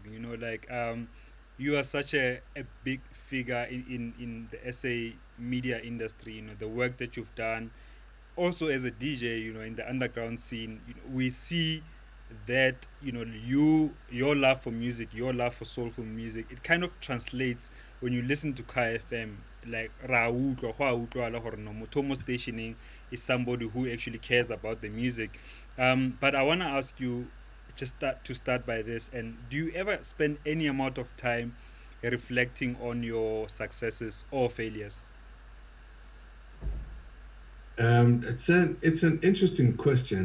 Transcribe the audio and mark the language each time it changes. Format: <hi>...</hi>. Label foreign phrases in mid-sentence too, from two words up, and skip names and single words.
<en>You are such a big figure in the SA media industry. The work that you've done, also as a DJ. In the underground scene, we see that your love for music, your love for soulful music, it kind of translates when you listen to Kai FM.</en> <tn>Like ra utlwa, go a utlwala gore no motho o mo stationing</tn> <en>is somebody who actually cares about the music. But I want to ask you, to start by this, and do you ever spend any amount of time reflecting on your successes or failures? It's an interesting question.</en>